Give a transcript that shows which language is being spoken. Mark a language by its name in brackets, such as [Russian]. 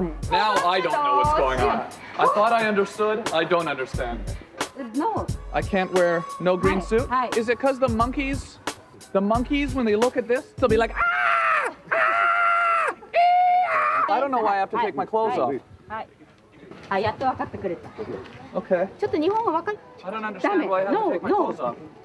[English] Now I don't know what's going on. I thought I understood. I don't understand. No. I can't wear no green Hi, suit? hi. Is it because the monkeys, when they look at this, they'll be like, ah! I don't know why I have to take my clothes off. [Japanese] はい。あ、やっと分かってくれた。 [English] Okay. [Japanese] ちょっと日本語分かる。 [English] I don't understand why I have to take my clothes off.